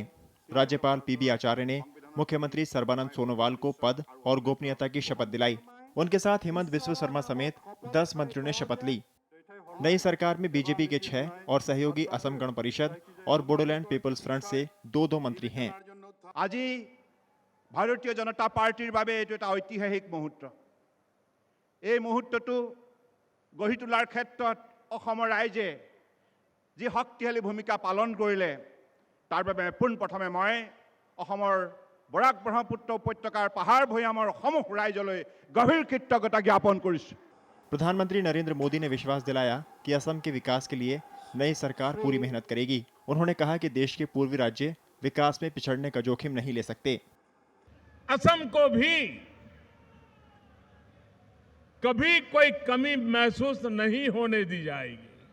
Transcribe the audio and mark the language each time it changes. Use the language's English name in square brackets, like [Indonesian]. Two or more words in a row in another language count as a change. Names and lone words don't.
[Hindi] राज्यपाल पीबी आचार्य ने मुख्यमंत्री सर्बानंद सोनोवाल को पद और गोपनीयता की शपथ दिलाई। उनके साथ हेमंत बिस्वा शर्मा समेत 10 मंत्रियों ने शपथ ली। नई सरकार में बीजेपी के 6 और सहयोगी असम गण परिषद और बोडोलैंड पीपल्स फ्रंट से 2 मंत्री हैं। [Assamese] আজি ভাৰতীয় জনতা পাৰ্টিৰ বাবে এইটো এটা ঐতিহাসিক মুহূৰ্ত। এই মুহূৰ্তটো গঢ়ি তোলাৰ ক্ষেত্ৰত অসমৰ ৰাইজে যি শক্তিশালী ভূমিকা পালন কৰিলে তাৰ বাবে পোনপ্ৰথমে মই অসমৰ বৰাক ব্ৰহ্মপুত্ৰ উপত্যকাৰ পাহাৰ ভৈয়ামৰ সমূহ ৰাইজলৈ গভীৰ কৃতজ্ঞতা জ্ঞাপন কৰিছোঁ। [Hindi] प्रधानमंत्री नरेंद्र मोदी ने विश्वास दिलाया कि असम के विकास के लिए नई सरकार पूरी मेहनत करेगी। उन्होंने कहा कि देश के पूर्वी राज्य विकास में पिछड़ने का जोखिम नहीं ले सकते। असम को भी कभी कोई कमी महसूस नहीं होने दी जाएगी।